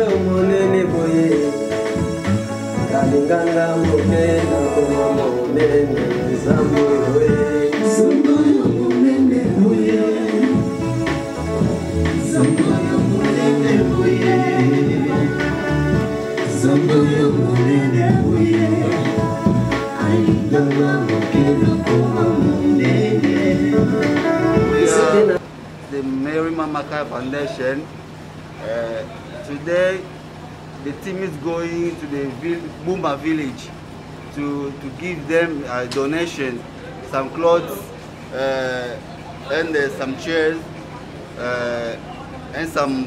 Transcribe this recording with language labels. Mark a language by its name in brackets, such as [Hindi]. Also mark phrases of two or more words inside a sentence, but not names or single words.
[Lingala] monene boye, Kalinganga mokena koma monene, Zamboyo Zamboyo monene boye, Zamboyo monene boye, Zamboyo monene boye, Kalinganga mokena koma monene. [English] The Mary Mamaka Foundation. Today, the team is going to the Buma village to give them a donation, some clothes and some chairs and some.